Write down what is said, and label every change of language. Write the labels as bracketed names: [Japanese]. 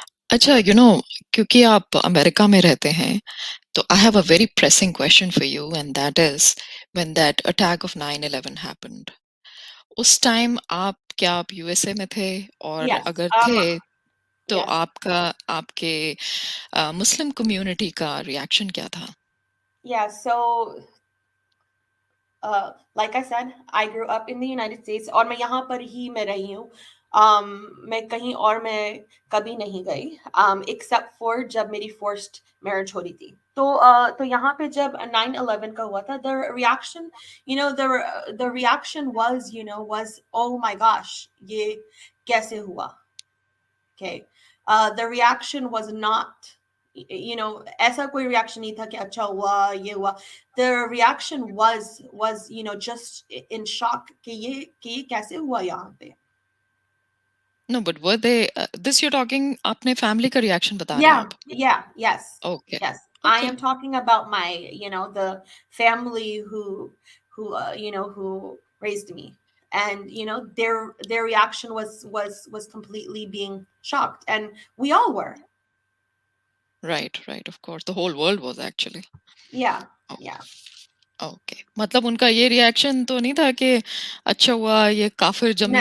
[Hindi] अच्छा, क्योंकि आप अमेरिका में रहते हैं, तो [English] I have a very pressing question for you, and that is, when that attack of 9/11 happened, [Hindi] उस टाइम आप यूएसए में थे? और [English] Yes. [Hindi] अगर थे, तो [English] Yes. [Hindi] आपका आपके मुस्लिम कम्युनिटी का रिएक्शन क्या था? [English] Yeah, so like I said, I grew up in the United States [Hindi] और मैं यहाँ पर ही मैं रही हूँ. मैं कहीं और मैं कभी नहीं गई, [English] except for [Hindi] जब मेरी forced marriage हो रही थी. तो यहाँ पे जब 9/11 का हुआ था, [English] the reaction, the reaction was, was, oh my gosh, [Hindi] ये कैसे हुआ? [English] Okay. The reaction was not, [Hindi] ऐसा कोई reaction नहीं था कि अच्छा हुआ, ये हुआ. [English] The reaction was, just in shock [Hindi] कि ये कैसे हुआ यहाँ पे? [English] no, but where they, this, you're talking, [Hindi] अपने फैमिली का रिएक्शन बता रहे हैं [English] Yeah, [Hindi] आप? [English] yeah, yes, okay, yes. I okay, am talking about my, the family who raised me, and their reaction was completely being shocked, and we all were. Right, right, of course, the whole world was actually. Yeah, yeah. [Hindi] Okay, मतलब उनका ये reaction तो नहीं था कि अच्छा हुआ ये काफिर जमीन